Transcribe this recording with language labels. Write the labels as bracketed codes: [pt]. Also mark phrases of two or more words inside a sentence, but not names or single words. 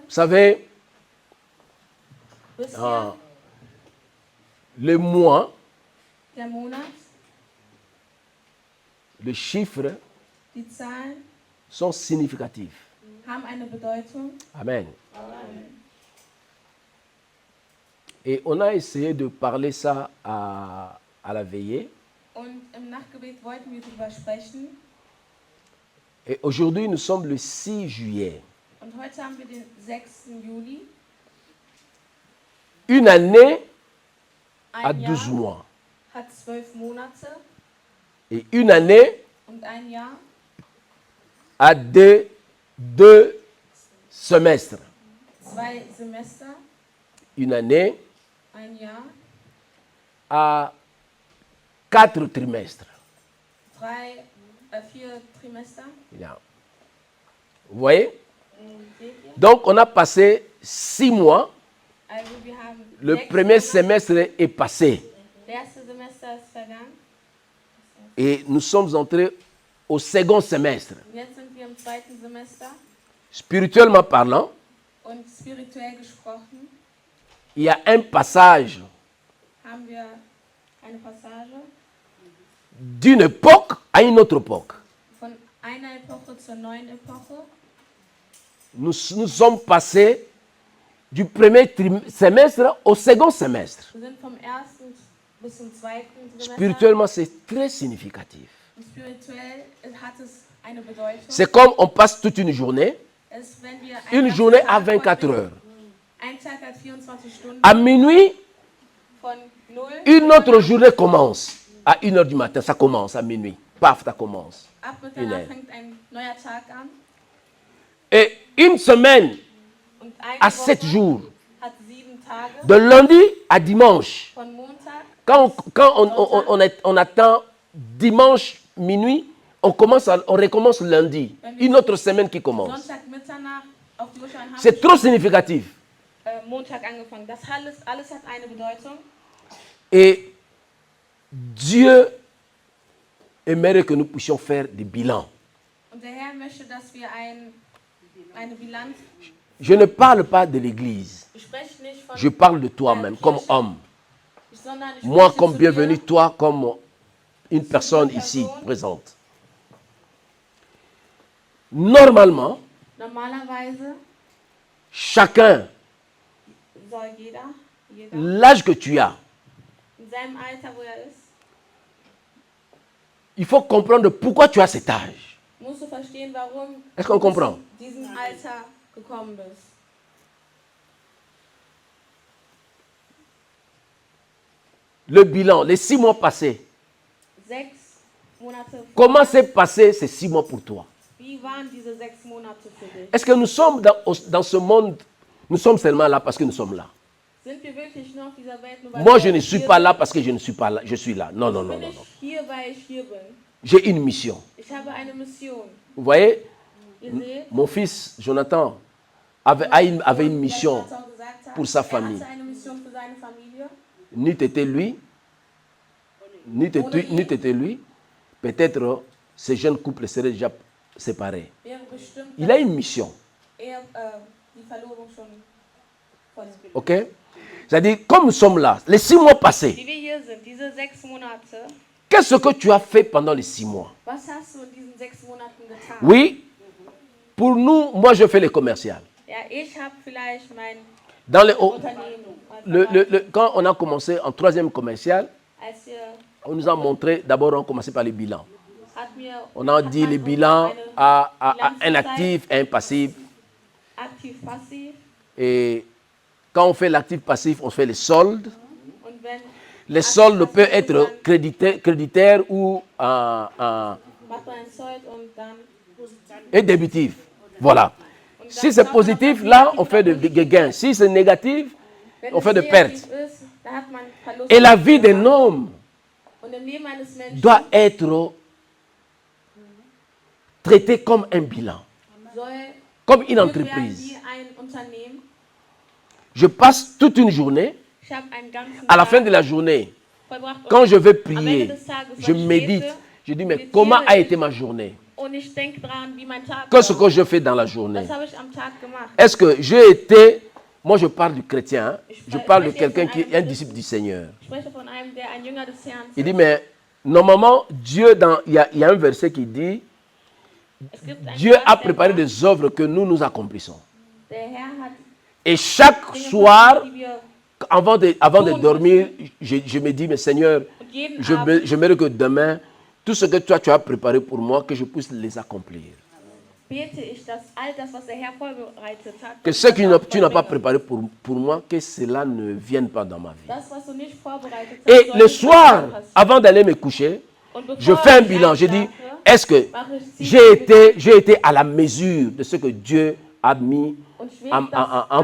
[fr] Vous savez, [de] Wisst ihr, [fr] le mois, [de] der Monat, [fr] les chiffres [de] die Zahlen [fr] sont significatifs. [de] haben eine Bedeutung. Amen. [fr] Et on a essayé de parler ça à la veillée. [de] Und im Nachtgebet wollten wir darüber sprechen. [fr] Et aujourd'hui, nous sommes le 6 juillet. [de] Und heute haben wir den 6. Juli. [fr] Une année a [de] Ein 12 Jahr [fr] mois. [de] hat 12 Monate [fr] Et une année [de] und ein Jahr [fr] a deux semestres. [de] 2 Semester. [fr] Une année [de] Ein Jahr [fr] a 4 trimestres. [de] 4 Trimester. [fr] Bien. Vous voyez? [de] Seht ihr? [fr] Donc, on a passé 6 mois. [de] Also wir haben [fr] Le 6 premier [de] Monate. [fr] semestre est passé. [de] Das erste Semester ist vergangen. [fr] Et nous sommes entrés au second semestre. [de] Und jetzt sind wir im 2. Semester. [fr] Spirituellement parlant, [de] Und spirituell gesprochen [fr] il y a un passage [de] haben wir eine Passage [fr] d'une époque à une autre époque. [de] von einer Epoche zur neuen Epoche. [fr] Nous sommes passés du premier semestre au second semestre. [de] Wir sind vom ersten bis zum 2. Semester. [fr] Spirituellement, c'est très significatif. [de] Und spirituell hat es eine Bedeutung. [fr] C'est comme on passe toute une journée, [de] Es ist, wenn wir [fr] une [de] ganzen [fr] journée à [de] Tag 24 heute- [fr] heures. [de] Ein Tag hat 24 Stunden. [fr] À minuit, [de] Von 0 [fr] une autre journée commence. À 1 heure du matin, ça commence à minuit. Paf, ça commence. [de] ab [fr] Une [de] Mitternacht [fr] Heure. [de] fängt ein neuer Tag an. [fr] Et une semaine [de] Und eine [fr] à 7 [de] Woche [fr] jours, [de] hat 7 Tage. [fr] de lundi à dimanche. [de] Von Montag [fr] Quand on attend dimanche minuit, on recommence lundi. Une autre semaine qui commence. [de] Sonntag Mitternacht auf die Uhr schauen, haben [fr] C'est [de] wir [fr] trop significatif. [de] Montag angefangen. Das alles hat eine Bedeutung. [fr] Et Dieu aimerait que nous puissions faire des bilans. [de] Und der Herr möchte, dass wir eine Bilanz. [fr] Je ne parle pas de l'Église. [de] Ich spreche nicht von [fr] Je parle de toi-même, comme homme. [de] sondern ich [fr] Moi, [de] spreche [fr] comme [de] zu [fr] bienvenu, [de] dir. [fr] toi, comme une personne ici présente. Normalement, [de] Normalerweise [fr] chacun, [de] soll jeder [fr] l'âge que tu as, [de] in seinem Alter, wo ist, [fr] il faut comprendre pourquoi tu as cet âge. [de] musst du verstehen, warum [fr] Est-ce qu'on comprend? [de] du in diesem Alter gekommen bist. [fr] Le bilan, les 6 mois passés. [de] 6 Monate [fr] Comment s'est passé ces 6 mois pour toi? [de] Wie waren diese 6 Monate für dich? [fr] Est-ce que nous sommes dans ce monde, nous sommes seulement là parce que nous sommes là? [de] Sind wir wirklich nur auf dieser Welt, nur weil [fr] Moi, [de] wir [fr] je ne suis [de] hier [fr] pas [de] sind? [fr] là parce que je ne suis pas là. Je suis là. Non, non, non, [de] Bin [fr] non, [de] ich [fr] non. [de] hier, weil ich hier bin. [fr] J'ai une mission. [de] Ich habe eine Mission. [fr] Vous voyez, [de] Ihr seht, [fr] mon fils Jonathan avait une mission. [de] was Jonathan gesagt hat, [fr] pour sa famille. [de] Er hatte eine Mission für seine Familie. [fr] N'eût été lui, peut-être ces jeunes couples seraient déjà séparés. [de] Wäre bestimmt [fr] Il a une mission. [de] die Verlobung schon voll. Ok? [fr] C'est-à-dire, comme nous sommes là, les 6 mois passés, [de] Wie wir hier sind, diese 6 Monate, [fr] qu'est-ce que tu as fait pendant les 6 mois? [de] was hast du in diesen 6 Monaten getan? [fr] Oui, pour nous, moi je fais les commerciales. [de] Ja, ich habe vielleicht mein [fr] Dans les, [de] Unternehmen. [fr] quand on a commencé en 3e commercial, [de] Als wir, [fr] on nous a montré, d'abord on a commencé par les bilans. [de] hat mir, [fr] On a dit les bilans à un actif et un passif. [de] aktiv, passiv. [fr] Et quand on fait l'actif passif, on fait les soldes. [de] Und wenn [fr] Les soldes peuvent être créditaires ou [de] macht man ein Sold und dann [fr] et débitifs. Voilà. Si c'est positif, là, on fait des gains. Si c'est négatif, [de] wenn [fr] on [de] es [fr] fait des [de] negativ [fr] pertes. [de] ist, dann hat man Verlust. [fr] Et la vie d'un homme [de] Und im Leben eines Menschen [fr] doit être traitée comme un bilan, [de] soll [fr] comme une [de] geführt werden [fr] entreprise. [de] wie ein Unternehmen. [fr] Je passe toute une journée. [de] Ich habe einen ganzen [fr] À la fin de [de] Tag [fr] la journée, [de] verbracht. [fr] quand je vais [de] Am Ende [fr] prier, [de] des Tages, [fr] je [de] wenn ich [fr] médite. [de] bete, [fr] Je dis, mais comment a été ma journée? [de] Und ich denke dran, wie mein Tag [fr] que ce que [de] war. [fr] je fais dans la journée. [de] Das habe ich am Tag gemacht. [fr] Est-ce que j'ai été, moi je parle du chrétien, hein, je parle de quelqu'un qui est un disciple du Seigneur. [de] Ich spreche von einem, der ein Jünger des Herrn [fr] Il dit, [de] ist. [fr] mais normalement, Dieu, il y a un verset qui dit, [de] Es gibt einen [fr] Dieu [de] Vers, [fr] a [de] der [fr] préparé [de] sagt, [fr] des œuvres que nous accomplissons. [de] der Herr hat [fr] Et chaque [de] Dinge [fr] soir, [de] versucht, die wir [fr] avant de dormir, je me dis, mais Seigneur, [de] und jeden Abend [fr] j'aimerais que demain, tout ce que toi tu as préparé pour moi, que je puisse les accomplir. [de] bete ich, dass all das, was der Herr vorbereitet hat, [fr] Que [de] dass [fr] ce [de] ich [fr] que [de] das auch [fr] tu n'as pas [de] vollbringe. [fr] préparé pour moi, que cela ne vienne pas dans ma vie. [de] Das, was du nicht vorbereitet hast, [fr] Et [de] soll [fr] le [de] nicht [fr] soir, [de] passieren. [fr] avant d'aller me coucher, [de] Und bevor [fr] je fais un [de] ich [fr] bilan. Je dis, [de] einschlafe, [fr] est-ce que [de] mache ich [fr] j'ai été à la mesure de ce que Dieu a mis [de] und schwebe das [fr] entre